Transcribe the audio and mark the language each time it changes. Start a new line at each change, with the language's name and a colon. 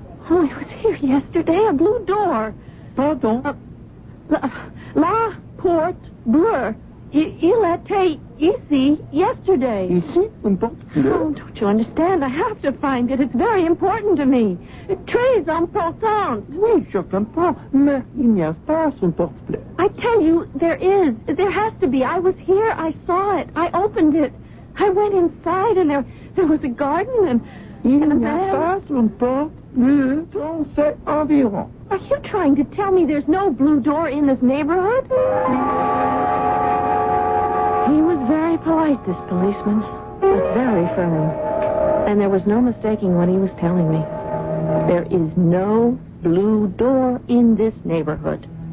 English: Oh, it was here yesterday, a blue door.
French: Pardon? La porte bleue. Il était ici
English: yesterday.
French: Ici, une porte bleue?
English: Oh, don't you understand? I have to find it. It's very important to me.
French: Très important. Oui, je comprends. Mais il n'y a pas une porte bleue.
English: I tell you, there is. There has to be. I was here. I saw it. I opened it. I went inside, and there was a garden and
French: Il
English: a
French: n'y a
English: man.
French: pas une porte bleue dans cet environ.
English: Are you trying to tell me there's no blue door in this neighborhood? He was very polite, this policeman, but very firm. And there was no mistaking what he was telling me. There is no blue door in this neighborhood.